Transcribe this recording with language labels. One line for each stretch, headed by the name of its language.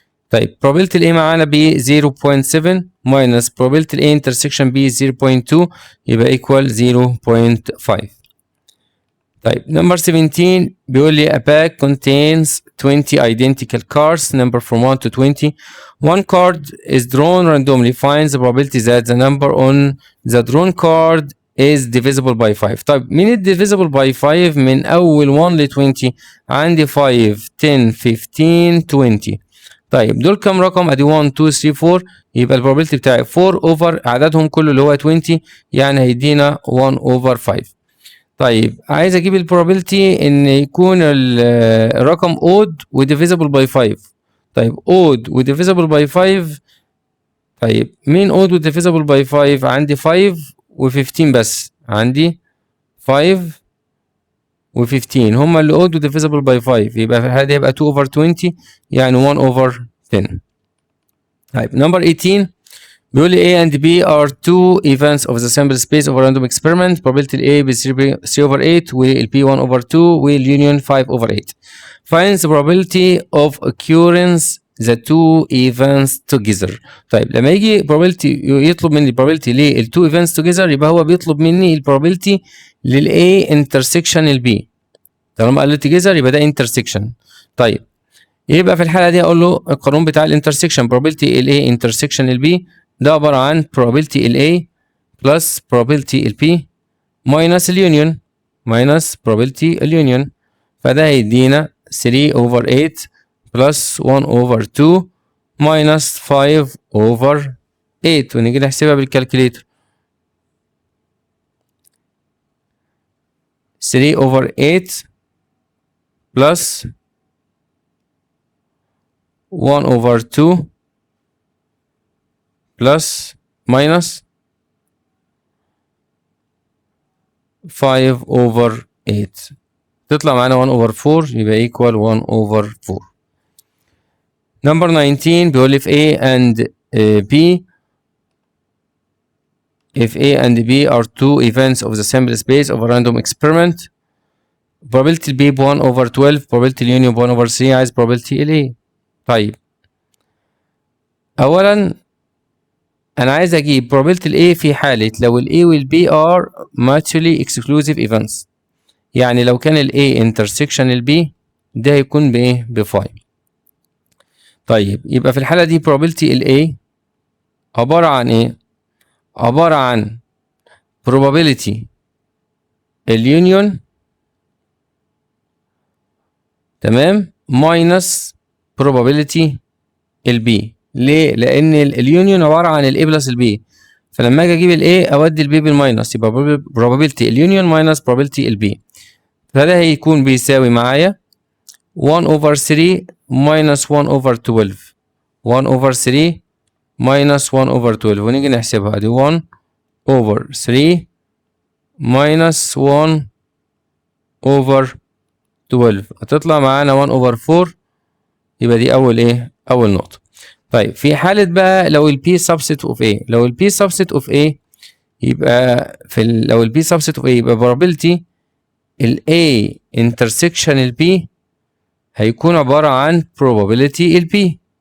Arabic: طيب probability ال A معانا ب 0.7 minus probability ال A intersection B 0.2 يبقى equal 0.5. طيب
English: number 17
Arabic: بيقول لي
English: a bag contains 20 identical cards number from 1 to 20. One card is drawn randomly. Find the probability that the number on the drawn card is divisible by 5.
Arabic: طيب مين ال divisible by 5 من أول 1 ل 20؟ عندي 5 10 15 20. طيب دول كام رقم؟ ادي 1 2 3 4، يبقى البروبابيلتي بتاعي 4 اوفر عددهم كله اللي هو 20، يعني هيدينا 1 اوفر 5. طيب عايز اجيب البروبابيلتي ان يكون الرقم اود وديفيزبل باي 5. طيب اود وديفيزبل باي 5، طيب مين اود وديفيزبل باي 5؟ عندي 5 و15 بس، عندي 5 و15 هما اللي اود وديفيزبل باي 5، يبقى في الحاله دي هيبقى 2 اوفر 20 يعني 1 اوفر 10. طيب نمبر 18 بيقول لي
English: A and B are two events of the sample space of a random experiment. probability A ب 3 over 8 وال B 1 over 2 وال union 5 over 8. Find the probability of occurrence the two events together.
Arabic: طيب لما يجي probability يطلب مني probability لل
English: two events together،
Arabic: يبقى هو بيطلب مني ال probability لل A intersection ال B. طالما قال لي
English: together
Arabic: يبقى ده intersection. طيب يبقى في الحالة دي أقول له القانون بتاع الانترسكشن probability ال A intersection ال B ده عبارة عن probability ال A plus probability ال P minus ال union minus probability ال union، فده هيدينا 3 over 8 plus 1 over 2 minus 5 over 8، ونيجي نحسبها بالكالكوليتر. 3 over 8 plus 1 over 2 plus minus 5 over 8 تطلع معانا 1 over 4 يبقى equal 1 over 4.
English: Number 19
Arabic: بيقول لي
English: if A and B if A and B are two events of the sample space of a random experiment probability B ب 1 over 12 probability union ب 1 over 3
Arabic: عايز probability ال A. طيب أولا انا عايز اجيب probability ال A في حالة لو ال A وال B
English: are mutually exclusive events.
Arabic: يعني لو كان ال A intersection ال B ده هيكون بايه؟ ب5. طيب يبقى في الحالة دي probability ال A عبارة عن ايه؟ عبارة عن probability اليونيون، تمام، minus probability البي. ليه؟ لأن اليونيون عبارة عن الاي بلس البي، فلما اجي اجيب الاي اودي البي بالماينس يبقى probability اليونيون minus probability البي، فده هيكون بيساوي معايا 1 over 3 minus 1 over 12. 1 over 3 minus 1 over 12 ونيجي نحسبها دي 1 over 3 minus 1 over 12 هتطلع معانا 1 over 4. يبقى دي أول إيه؟ أول نقطة. طيب في حالة بقى لو ال P
English: subset of A،
Arabic: لو ال P subset of A يبقى لو ال P subset of A يبقى probability ال A intersection ال B هيكون عبارة عن probability ال B.